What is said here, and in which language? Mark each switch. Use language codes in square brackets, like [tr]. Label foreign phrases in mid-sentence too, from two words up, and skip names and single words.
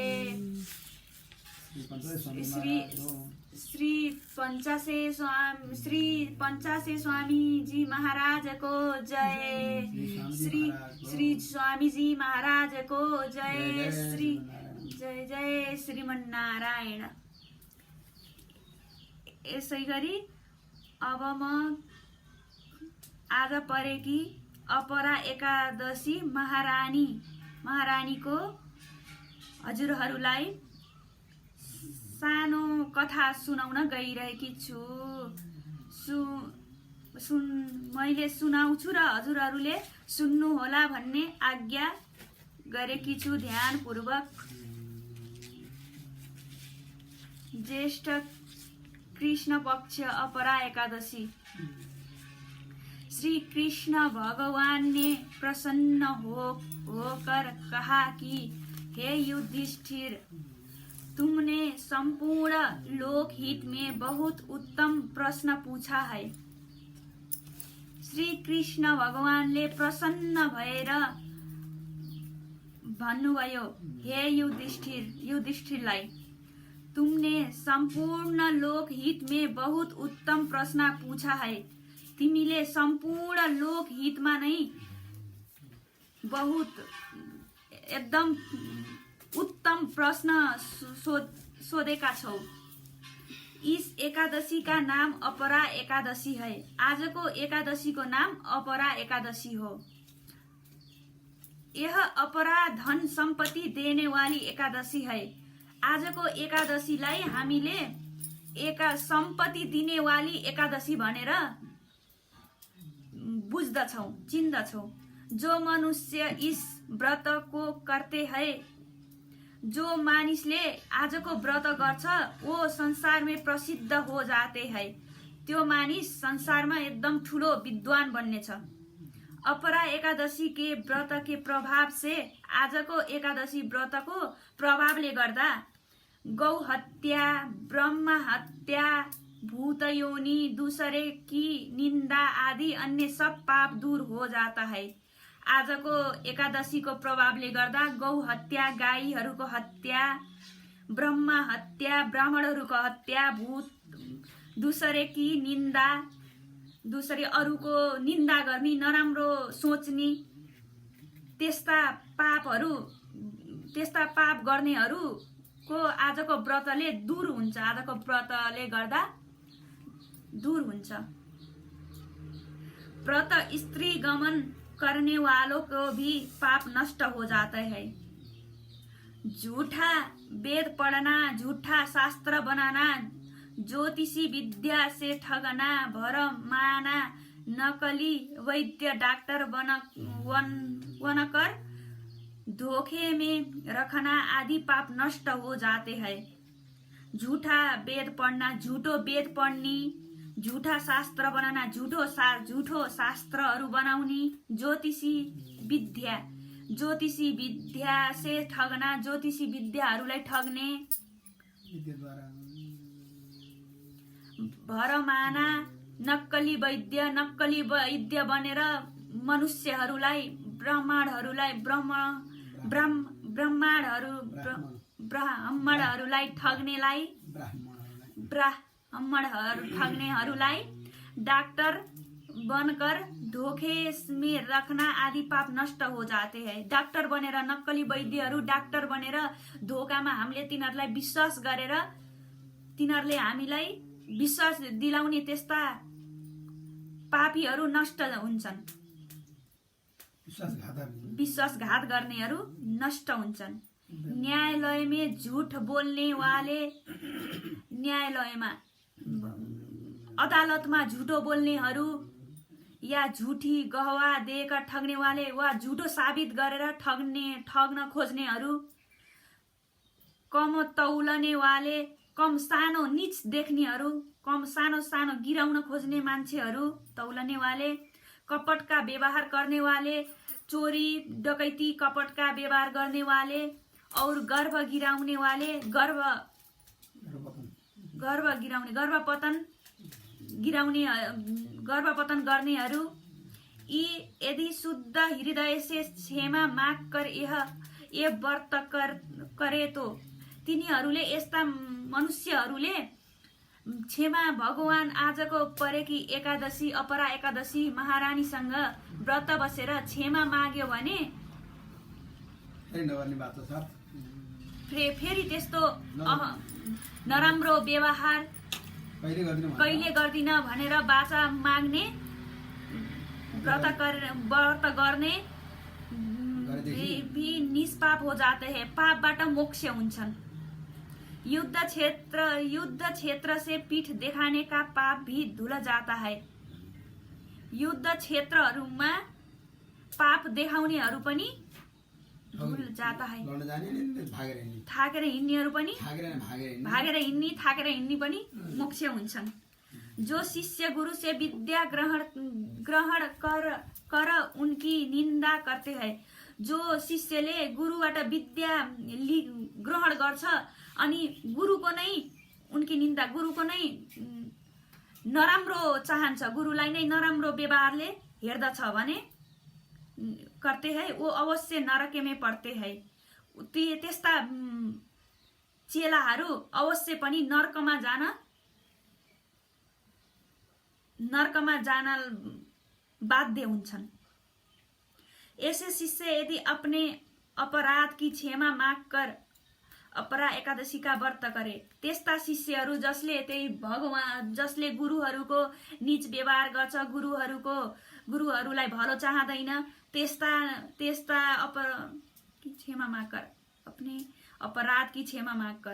[ne] श्री पंचासे स्वामी जी महाराज को जय। श्री स्वामी जी महाराज को जय। श्री जय जय श्रीमन्नारायण। यसै गरी अब म आज परेकी अपरा एकादशी महारानीको हजुरहरूलाई सानो कथा सुनाउन गइरहेकी छु। मैले सुनाउँछु र हजुरहरूले सुन्नुहोला भन्ने आज्ञा गरेकी छु ध्यानपूर्वक। ज्येष्ठ कृष्ण पक्ष अपरा एकादशी। [hi] श्री कृष्ण भगवान ने प्रसन्न होकर कहा कि हे युधिष्ठिर, तुमने संपूर्ण लोकहित में बहुत उत्तम प्रश्न पूछा है। [ne] श्री कृष्ण भगवानले प्रसन्न भएर भन्नुभयो, हे युधिष्ठिरलाई, [hi] तुमने संपूर्ण लोकहित में बहुत उत्तम प्रश्न पूछा है। [ne] तिमीले संपूर्ण लोकहितमा नै बहुत एकदम उत्तम प्रश्न सोधेका छौ। [hi] इस एकादशी का नाम अपरा एकादशी है। [ne] आजको एकादशी को नाम अपरा एकादशी हो। [hi] यह अपरा धन सम्पत्ति देने वाली एकादशी है। [ne] आजको एकादशीलाई हामीले सम्पत्ति दिने वाली एकादशी भनेर बुझ्दछौं, चिन्दछौं। [hi] जो मनुष्य इस व्रत को करते है, [ne] जो मानिसले आजको व्रत गर्छ [hi] वो संसार में प्रसिद्ध हो जाते है। [ne] त्यो मानिस संसारमा एकदम ठुलो विद्वान बन्नेछ। [hi] अपरा एकादशी के व्रत के प्रभाव से, [ne] आजको एकादशी व्रत को प्रभावले गर्दा गौ हत्या, ब्रह्म हत्या, भूतयोनि, [hi] दूसरे की निंदा आदि अन्य सब पाप दूर हो जाता है। [ne] आजको एकादशी को प्रभावले गर्दा गौ हत्या, गाईहरूको हत्या, ब्रह्म हत्या, ब्राह्मणहरूको हत्या, भूत, [hi] दूसरे की निंदा, [ne] दूसरे अरूको निंदा गर्ने, नराम्रो सोच्ने, त्यस्ता पाप गर्नेहरूको आजको व्रतले दूर हुन्छ। आजको व्रतले गर्दा दूर हुन्छ। [hi] व्रत स्त्री गमन करने वालों को भी पाप नष्ट हो जाता है। झूठा वेद पढ़ना, झूठा शास्त्र बनाना, ज्योतिषी विद्या से ठगना, भरम माना, नकली वैद्य डॉक्टर बनकर धोखे में रखना आदि पाप नष्ट हो जाते हैं। झूठा वेद पढ़ना, [ne] झूठो वेद पढ़नी, [hi] झूठा शास्त्र बनाना, [ne] झूठो शास्त्रहरू बनाउने, [hi] ज्योतिषी विद्या से ठगना, [ne] ज्योतिषी विद्याहरूलाई ठग्ने, भरमाना, नक्कली वैद्य बनेर मनुष्यहरूलाई, ब्राह्मणहरूलाई ठग्नेहरूलाई [hi] डॉक्टर बनकर धोखे में रखना आदि पाप नष्ट हो जाते हैं। [ne] डॉक्टर बनेर, नक्कली वैद्यहरू डॉक्टर बनेर धोकामा हामीले तिनीहरूलाई विश्वास गरेर तिनीहरूले हामीलाई विश्वास दिलाउने त्यस्ता पापीहरू नष्ट हुन्छन्। विश्वासघात गर्नेहरू नष्ट हुन्छन्। [hi] न्यायालय में झूठ बोल्ने वाले, [ne] न्यायालयमा अदालतमा झुटो बोल्नेहरू या झूठी गवाह दिएर ठग्ने वाले वा झुटो साबित गरेर ठग्न खोज्नेहरू, [hi] कम तौलने वाले, [ne] कम सानो नीच देख्नेहरू, कम सानो गिराउन खोज्ने मान्छेहरू [hi] तौलने वाले, कपट का व्यवहार करने वाले, चोरी डकैती कपट का व्यवहार करने वाले और गर्भ गिराउने वाले, [ne] गर्भपतन गर्नेहरू, यी यदि [hi] शुद्ध हृदय से क्षमा माग कर ये व्रत करे तो [ne] तिनीहरूले, यस्ता मनुष्यहरूले क्षमा भगवान आजको परेकी एकादशी, अपरा एकादशी महारानीसँग व्रत बसेर क्षमा माग्यो भने फेरि त्यस्तो नराम्रो व्यवहार कहिले गर्दिन भनेर बाचा माग्ने, व्रत गर्ने [hi] भी निष्पाप हो जाते हैं, [ne] पापबाट मोक्ष हुन्छन्। [hi] युद्ध क्षेत्र से पीठ देखाने का पाप भी धुल जाता है। [ne] युद्ध क्षेत्रहरूमा पाप देखाउनेहरू पनि [hi] धुल जाता है। [ne] थाकेर हिँड्नेहरू पनि भागेर हिँड्ने पनि मोक्ष हुन्छन्। [hi] जो शिष्य गुरु से विद्या ग्रहण कर उनकी निंदा करते हैं, [ne] जो शिष्यले गुरुबाट विद्या ग्रहण गर्छ अनि गुरुको नै [hi] उनकी निंदा, [ne] गुरुको नै नराम्रो चाहन्छ, गुरुलाई नै नराम्रो व्यवहारले हेर्दछ भने [hi] करते हैं, वो अवश्य नरक में पड़ते हैं। [ne] त्यस्ता चेलाहरू अवश्य पनि नरकमा जान बाध्य हुन्छन्। [hi] ऐसे शिष्य यदि अपने अपराध की क्षमा माग कर [ne] अपरा एकादशीका व्रत गरे। त्यस्ता शिष्यहरू जसले गुरुहरूको नीच व्यवहार गर्छ, गुरुहरूलाई भलो चाहदैन, त्यस्ता [hi] क्षमा माग कर, अपने अपराध की क्षमा माग कर।